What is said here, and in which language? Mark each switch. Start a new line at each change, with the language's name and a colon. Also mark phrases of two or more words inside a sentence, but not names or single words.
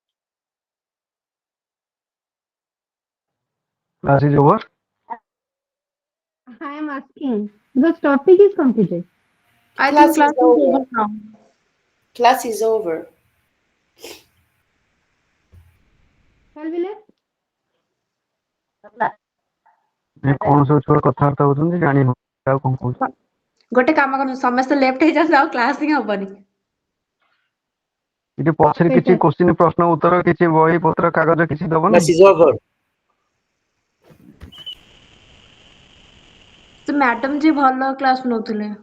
English: Class is over. I am asking because topic is completed. I Class think is class is over. over now. Class is over. Shall we left?
Odia: ଏ କଣ ସବୁ ଛୁଆ କଥାବାର୍ତ୍ତା ହଉଛନ୍ତି ଜାଣି ହଉନି ଆଉ କଣ କହୁଛି। ଗୋଟେ କାମ କରନ୍ତୁ ସମସ୍ତେ ଲେଫ୍ଟ ହେଇଯାଆନ୍ତୁ ଆଉ କ୍ଲାସ ହିଁ ହବନି। ଏଠି ପଛରେ କିଛି
English: Better.
Odia: କୋଶ୍ଚିନ୍ ପ୍ରଶ୍ନ ଉତ୍ତର କିଛି ବହି ପତ୍ର କାଗଜ କିଛି ଦବନି।
English: Class is over.
Odia: ସେ ମ୍ୟାଡାମ ଯିଏ ଭଲ କ୍ଲାସ ନଉଥିଲେ।